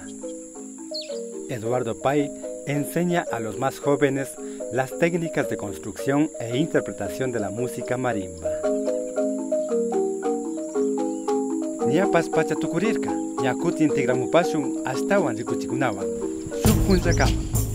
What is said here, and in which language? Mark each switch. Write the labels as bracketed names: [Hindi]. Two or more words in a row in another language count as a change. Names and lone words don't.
[Spanish] Eduardo Pay enseña a los más jóvenes las técnicas de construcción e interpretación de la música marimba. [Quechua] Ñapas pacha tukurirka, ñakutin tigramupashun astawan rikuchikunawan. Shuk punchakama.